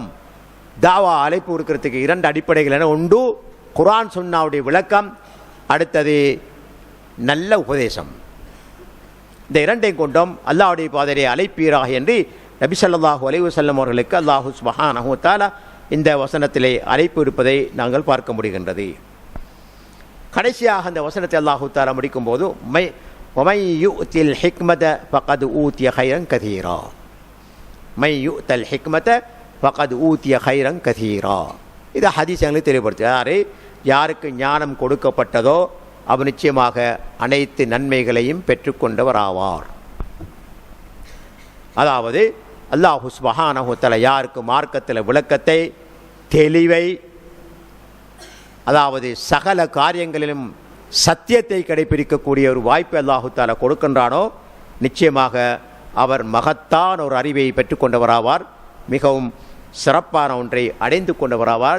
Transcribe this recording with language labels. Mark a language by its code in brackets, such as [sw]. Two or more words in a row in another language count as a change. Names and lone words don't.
[ta] தாவா அழைப்பு இருக்கிறதுக்கு இரண்டு அடிப்படைகள் என உண்டு: குர்ஆன் சுன்னாவுடைய விளக்கம், அடுத்தது நல்ல உபதேசம். இந்த இரண்டையும் கொண்டும் அல்லாஹ்வுடைய பாதையை அழைப்பீராக என்று நபி [ar] صلى الله عليه وسلم [ta] அவர்களுக்கு [ar] الله سبحانه وتعالى [ta] இந்த வசனத்திலே அழைப்பு இருப்பதை நாங்கள் பார்க்க முடிகின்றது. கடைசியாக அந்த வசனத்தை அல்லாஹு தஆலா முடிக்கும் போது [ar] وَمَن يُؤْتِ الْحِكْمَةَ فَقَدْ أُوتِيَ خَيْرًا كَثِيرًا مَن يُؤْتَ الْحِكْمَةَ فَقَدْ أُوتِيَ خَيْرًا كَثِيرًا. [ta] இது ஹதீஸ் எங்களுக்கு தெளிவுபடுத்து. யாருக்கு ஞானம் கொடுக்கப்பட்டதோ அவர் நிச்சயமாக அனைத்து நன்மைகளையும் பெற்றுக்கொண்டவர் ஆவார். அதாவது [ar] الله سبحانه وتعالى [ta] யாருக்கு மார்க்கத்தில் விளக்கத்தை, தெளிவை, அதாவது சகல காரியங்களிலும் சத்தியத்தை கடைபிடிக்கக்கூடிய ஒரு வாய்ப்பை அல்லாஹு தஆலா கொடுக்கின்றானோ நிச்சயமாக அவர் மகத்தான ஒரு அறிவை பெற்றுக்கொண்டவராவார், மிகவும் சிறப்பான ஒன்றை அடைந்து கொண்டவராவார்.